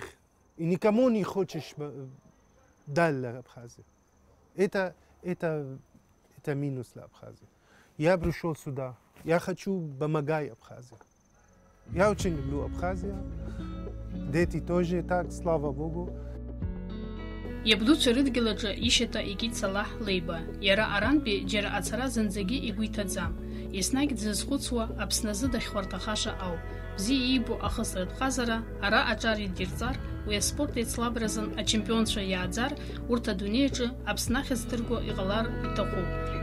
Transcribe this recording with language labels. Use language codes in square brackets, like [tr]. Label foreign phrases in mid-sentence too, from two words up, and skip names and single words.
[ru] И никому не хочешь дать Абхазию. Это минус для Абхазии. Я пришел сюда. Я хочу помогать Абхазии. Я очень люблю Абхазию. Дети тоже так, слава Богу. [ab] Иабдуцәа рыдгьылаҿы ишьата икит Салах Лейба. Иара арантәи џьара ацара зынӡагьы игәы иҭаӡам. Еснагь дзызхәыцуа Аԥсназы дахьхәарҭахаша ауп. Бзиа иибо ахысратә ҟазара, ара аҿар идирҵар, уи аспорт еицлабразын ачемпионцәа иааӡар, урҭ адунеиаҿы Аԥсны ахьӡ ҭырго иҟалар иҭахуп.